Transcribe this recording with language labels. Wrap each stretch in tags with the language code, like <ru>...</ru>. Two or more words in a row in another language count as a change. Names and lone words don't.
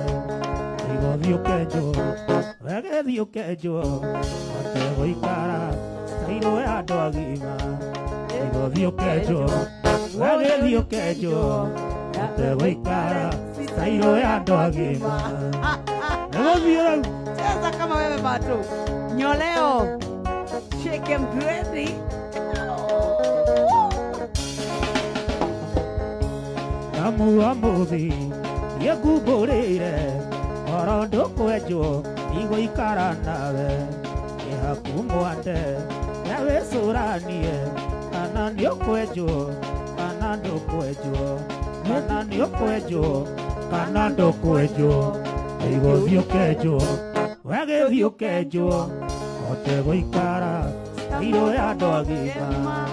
<ki>Igũthiĩ ũkenjwo. Wegĩthiĩ ũkenjwo. Ũtegũikara. Sairũ ya andũ agima. Igũthiĩ ũkenjwo. Wegĩthiĩ ũkenjwo. Ũtegũikara. Sairũ ya andũ agima. Negũthiĩ rĩu.</ki> <sw>Cheza kama wewe bado. Nyoleo.</sw> <en>Shake and ready.</en> <ki>Amuthi yekumbũrĩire oro ndũkwenjwo igũikara nawe ĩhaku mwande yawĩcũranie kana nĩũkwenjwo kana ndũkwenjwo kana nĩũkwenjwo kana ndũkwenjwo igũthiĩ ũkenjwo wegĩthiĩ ũkenjwo ũtegũikara irũ ya andũ agima.</ki>